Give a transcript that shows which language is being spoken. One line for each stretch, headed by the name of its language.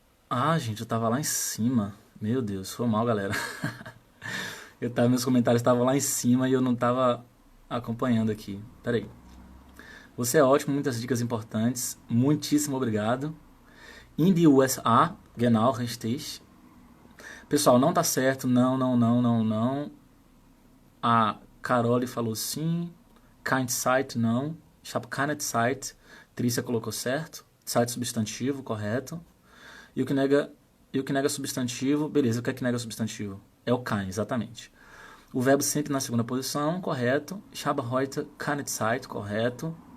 Portuguese: Ah, gente, eu tava lá em cima. Meu Deus, foi mal, galera. Meus comentários estavam lá em cima e eu não tava acompanhando aqui. Pera aí. Você é ótimo, muitas dicas importantes. Muitíssimo obrigado.
German: In die USA, genau, richtig.
Portuguese: Pessoal, não tá certo. Não, não, não, não, não. A Carole falou sim.
German: Kein Zeit, não. Ich habe keine Zeit.
Portuguese: Trícia colocou certo. Zeit substantivo, correto. E o que nega substantivo, beleza, o que é que nega substantivo? É o kein, exatamente. O verbo sempre na segunda posição, correto.
German: Ich habe heute keine Zeit, correto.